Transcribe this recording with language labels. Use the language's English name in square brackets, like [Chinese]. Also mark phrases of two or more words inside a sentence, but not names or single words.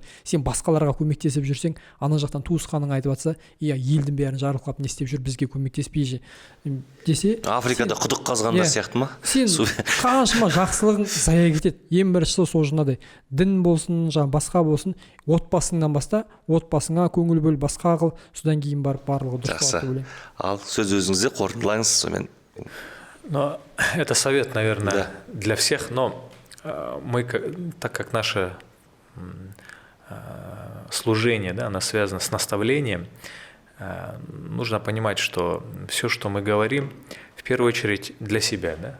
[Kazakh] Сен басқаларға көмектесіп жүрсең, ана жақтан туысқаның айтып жатса, елдің бәрін жарылқап не істеп жүр, бізге көмектеспей десе, Африкада құдық қазғандар сияқты ма? Сен қаншама жақсылығың зая кетеді. Ең біріншісі сол жаңағыдай дін болсын, басқа болсын, отбасыңнан баста, отбасыңа көңіл бөл, басқа қыл, содан кейін барып барлығы дұрыс болады деп ойлаймын. Ал сөз өзіңізде қорытындылаңыз сонымен. [Russian] Но это совет, наверное, для всех, но мы, так как наше служение, да, оно связано с наставлением, нужно понимать, что все, что мы говорим, в первую очередь для себя, да?